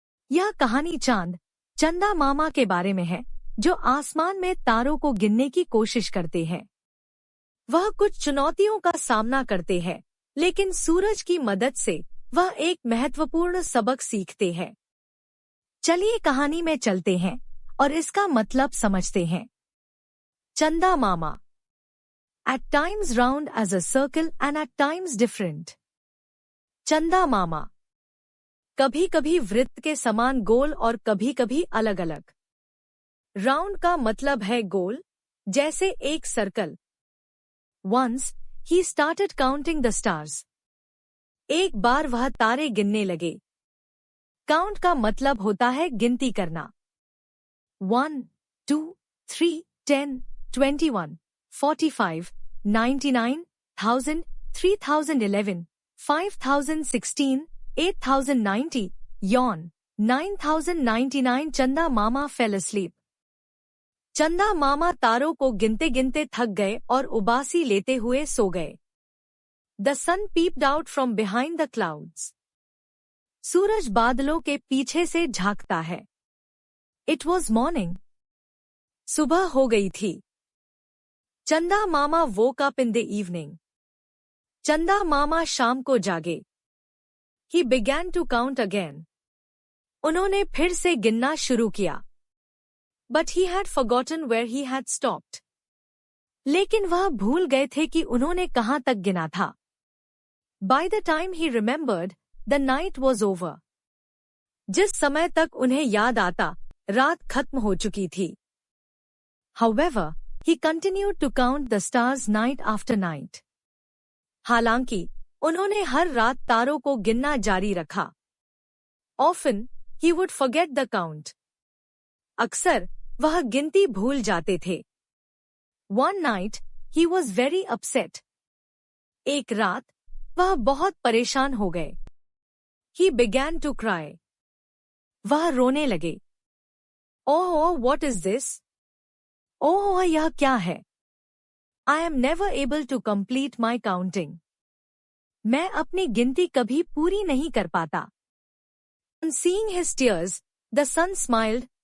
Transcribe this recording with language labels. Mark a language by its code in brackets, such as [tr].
[hi] यह कहानी चंदा मामा के बारे में है, जो आसमान में तारों को गिनने की कोशिश करते हैं। वह कुछ चुनौतियों का सामना करते हैं, लेकिन सूरज की मदद से वह एक महत्वपूर्ण सबक सीखते हैं। चलिए कहानी में चलते हैं और इसका मतलब समझते हैं। चंदा मामा। [en] At times round as a circle and at times different. [hi] चंदा मामा कभी कभी वृत्त के समान गोल और कभी कभी अलग अलग। राउंड का मतलब है गोल, जैसे एक circle. [en] Once he started counting the stars. [hi] एक बार वह तारे गिनने लगे। काउंट का मतलब होता है गिनती करना। 1, 2, 3, 10, 21, 45, 99, 1000, 3011, 5016, 8090, yawn, 9099। चंदा मामा [en] fell asleep। [hi] चंदा मामा तारों को गिनते गिनते थक गए और उबासी लेते हुए सो गए। [en] The sun peeped out from behind the clouds. [hi] सूरज बादलों के पीछे से झांकता है। [en] It was morning. [hi] सुबह हो गई थी। [en] Chanda Mama woke up in the evening. [hi] चंदा मामा शाम को जागे। [en] He began to count again. [hi] उन्होंने फिर से गिनना शुरू किया। [en] But he had forgotten where he had stopped. [hi] लेकिन वह भूल गए थे कि उन्होंने कहाँ तक गिना था। [en] By the time he remembered, the night was over. [hi] जिस समय तक उन्हें याद आता, रात खत्म हो चुकी थी। [en] However, he continued to count the stars night after night. [hi] हालांकि उन्होंने हर रात तारों को गिनना जारी रखा। [en] Often, he would forget the count. [hi] अक्सर वह गिनती भूल जाते थे। [en] One night, he was very upset. [hi] एक रात वह बहुत परेशान हो गए। [en] He began to cry. [hi] वह रोने लगे। [en] Oh, what is this? [hi] Oh, यह क्या है? [en] I am never able to complete my counting. [hi] मैं अपनी गिनती कभी पूरी नहीं कर पाता। [en] On seeing his tears, the sun smiled.